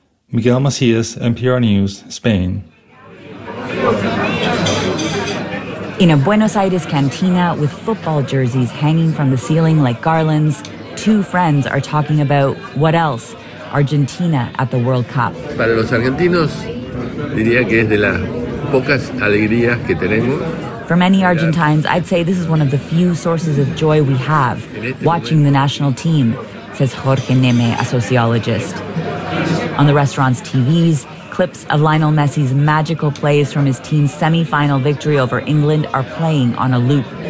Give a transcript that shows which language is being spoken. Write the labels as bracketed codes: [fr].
[en] Miguel Macias, NPR News, Spain. In a Buenos Aires cantina with football jerseys hanging from the ceiling like garlands, two friends are talking about what else? Argentina at the World Cup. [es] Para los argentinos, diría que es de las pocas alegrías que tenemos. [en] For many Argentines, I'd say this is one of the few sources of joy we have, watching the national team, says Jorge Neme, a sociologist. On the restaurant's TVs, clips of Lionel Messi's magical plays from his team's semi-final victory over England are playing on a loop.